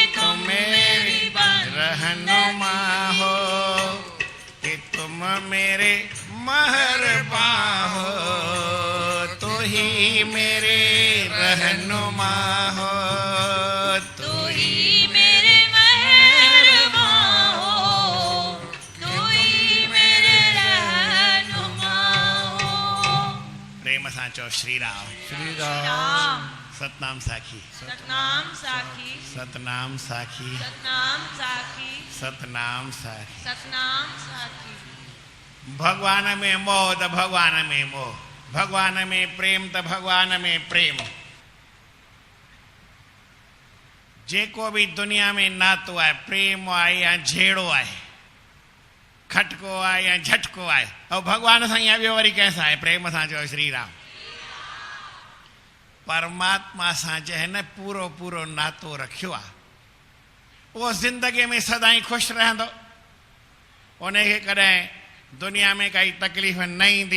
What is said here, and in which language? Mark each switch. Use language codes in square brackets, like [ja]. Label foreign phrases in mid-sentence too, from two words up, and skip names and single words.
[hi] तुम मेरी रहनुमा हो, कि तुम मेरे महरबा हो, तू ही मेरे रहनुमा हो, तू ही मेरे मेहरबा हो, तू ही मेरे रहनुमा हो। [sd] प्रेम सां चओ श्री राम। श्री राम। राम सतनाम साखी, सतनाम साखी, सतनाम साखी, सतनाम साखी, सतनाम साखी। सतनाम साखी। भगवान में मोह त भगवान में मोह, भगवान में प्रेम त भगवान में प्रेम। जेको भी दुनिया में नातो आहे, प्रेम आहे या झेड़ो आहे, खटको आहे या झटको आहे, और भगवान सां या ॿियो वरी कंहिंसां आहे? प्रेम सां चओ श्री राम। परमात्मा सां जंहिं न पूरो पूरो नातो रखियो आहे, उहो ज़िंदगीअ में सदाईं ख़ुशि रहंदो, उनखे कॾहिं दुनिया में काई तकलीफ़ न ईंदी।